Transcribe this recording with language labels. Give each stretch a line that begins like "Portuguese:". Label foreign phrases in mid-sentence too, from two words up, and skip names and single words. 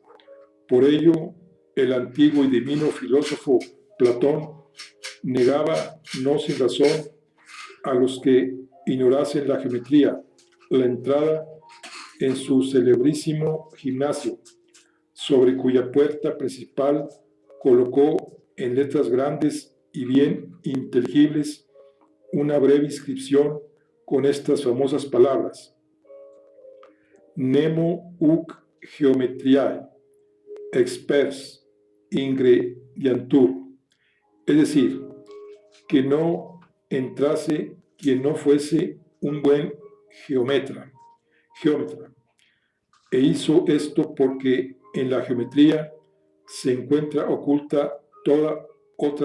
Spanish: Por ello, el antiguo y divino filósofo Platón negaba, no sin razón, a los que ignorasen la geometría, la entrada en su celebrísimo gimnasio, sobre cuya puerta principal colocó en letras grandes y bien inteligibles una breve inscripción con estas famosas palabras:
Latin: Nemo huc geometriae expers ingrediantur,
Spanish: es decir, que no entrase quien no fuese un buen geómetra. E hizo esto porque en la geometría se encuentra oculta toda otra